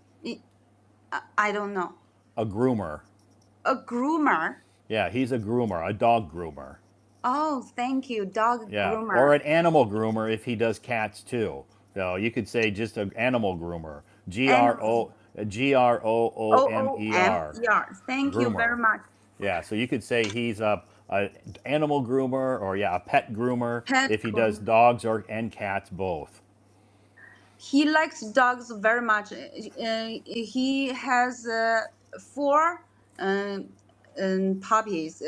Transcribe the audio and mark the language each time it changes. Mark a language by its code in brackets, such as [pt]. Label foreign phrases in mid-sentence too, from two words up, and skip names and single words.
[en] I don't know. A groomer. A groomer. Yeah, he's a groomer, a dog groomer. Oh, thank you, dog Yeah, or groomer. an animal groomer if he does cats too. So you could say just an animal groomer. G R Animals. O G R O O O M O E M R, E R. Thank you groomer. very much. Yeah, so you could say he's a animal groomer or yeah, a pet groomer Pet if he does groomer. dogs or and cats both. He likes dogs very much. He has four um, puppies,